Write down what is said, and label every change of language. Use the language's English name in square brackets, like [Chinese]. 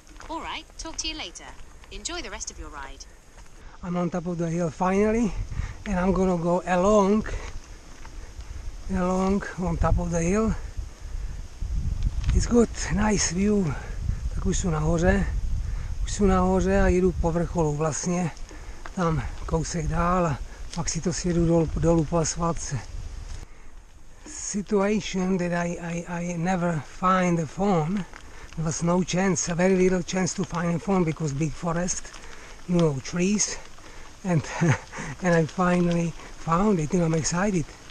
[English] All right, talk to you later. Enjoy the rest of your ride. I'm on top of the hill finally, and I'm gonna go along on top of the hill. It's good, nice view. [Czech] Tak už jsou nahoře a jedu po vrcholu vlastně, tam kousek dál a pak si to sjedu dolů po asfaltce. [English] Situation that I never find the phone. There was no chance, a very little chance to find a phone because big forest, trees, and and I finally found it. I'm excited.